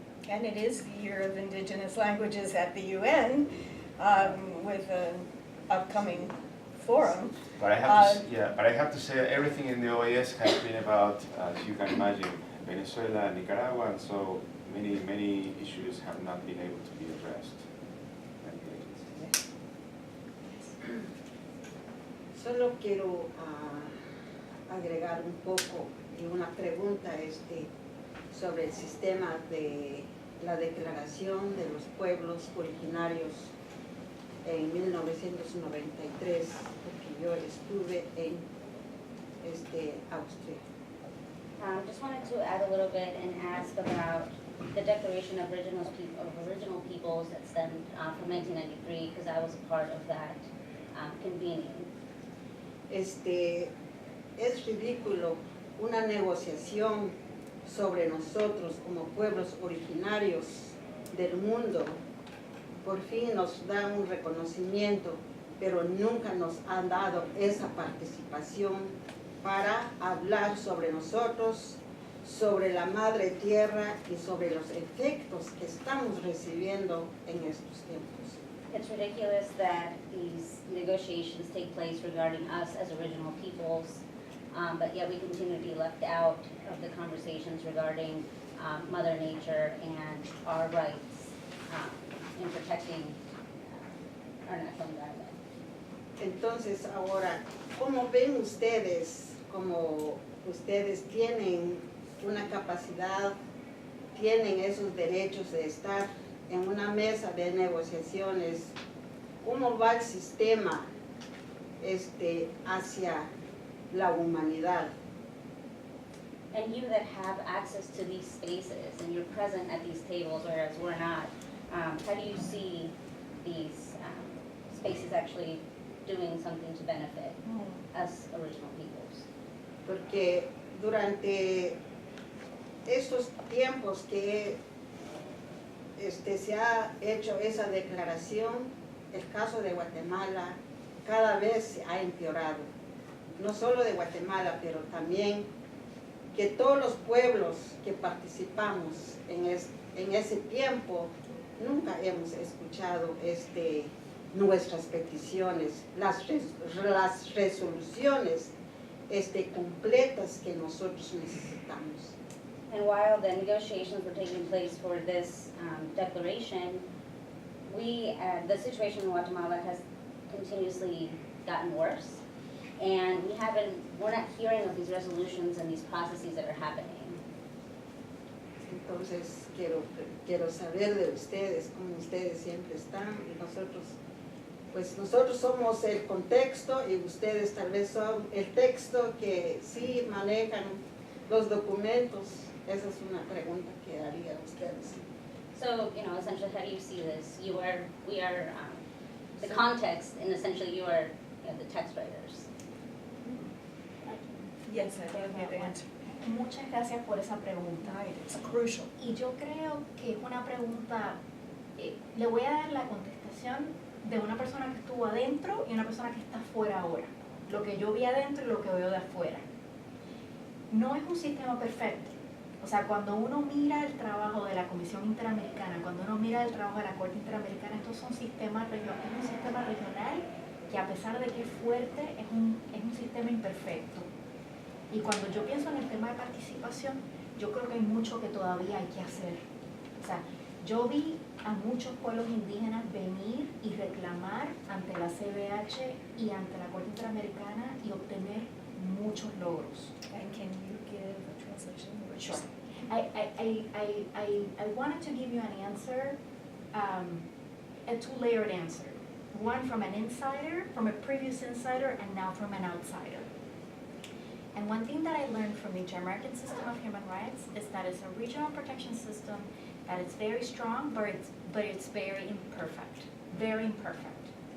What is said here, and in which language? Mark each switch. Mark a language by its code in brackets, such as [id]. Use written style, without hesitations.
[en] And it is the Year of Indigenous Languages at the UN with an upcoming forum. But I have to say everything in the OAS has been about, as you can imagine, Venezuela, Nicaragua, and so many issues have not been able to be addressed by the agencies. [es] Solo quiero agregar un poco y una pregunta sobre el sistema de la Declaración de los Pueblos Originarios en 1993, porque yo estuve en Austria. [en] Just wanted to add a little bit and ask about the Declaration of Original Peoples that stemmed from 1993, because I was a part of that convening. [es] Es ridículo una negociación sobre nosotros como pueblos originarios del mundo. Por fin nos dan un reconocimiento, pero nunca nos han dado esa participación para hablar sobre nosotros, sobre la madre tierra y sobre los efectos que estamos recibiendo en estos tiempos. [en] It's ridiculous that these negotiations take place regarding us as original peoples, but yet we continue to be left out of the conversations regarding Mother Nature and our rights in protecting our natural environment. [es] Entonces ahora, ¿cómo ven ustedes, como ustedes tienen una capacidad, tienen esos derechos de estar en una mesa de negociaciones, cómo va el sistema hacia la humanidad? [en] And you that have access to these spaces and you're present at these tables, whereas we're not, how do you see these spaces actually doing something to benefit us original peoples? [es] Porque durante estos tiempos que se ha hecho esa declaración, el caso de Guatemala cada vez se ha empeorado. No solo de Guatemala, pero también que todos los pueblos que participamos en ese tiempo nunca hemos escuchado nuestras peticiones, las resoluciones completas que nosotros necesitamos. [en] And while the negotiations were taking place for this declaration, the situation in Guatemala has continuously gotten worse, and we're not hearing of these resolutions and these processes that are happening. [es] Entonces quiero saber de ustedes, cómo ustedes siempre están, y nosotros somos el contexto y ustedes tal vez son el texto que sí manejan los documentos. Esa es una pregunta que haría a ustedes. [en] So, essentially, how do you see this? We are the context, and essentially you are the text writers. Yes, I think I get answer. [es] Muchas gracias por esa pregunta. [en] Right, it's crucial. [es] Y yo creo que es una pregunta, le voy a dar la contestación de una persona que estuvo adentro y una persona que está afuera ahora. Lo que yo vi adentro y lo que veo de afuera. No es un sistema perfecto. O sea, cuando uno mira el trabajo de la Comisión Interamericana, cuando uno mira el trabajo de la Corte Interamericana, estos son sistemas regionales, es un sistema regional que a pesar de que es fuerte, es un sistema imperfecto. Y cuando yo pienso en el tema de participación, yo creo que hay mucho que todavía hay que hacer. O sea, yo vi a muchos pueblos indígenas venir y reclamar ante la CBH y ante la Corte Interamericana y obtener muchos logros. [en] And can you give a translation? Sure. I wanted to give you an answer, a two-layered answer. One from an insider, from a previous insider, and now from an outsider. And one thing that I learned from the Inter-American system of human rights is that it's a regional protection system that is very strong, but it's very imperfect, very imperfect.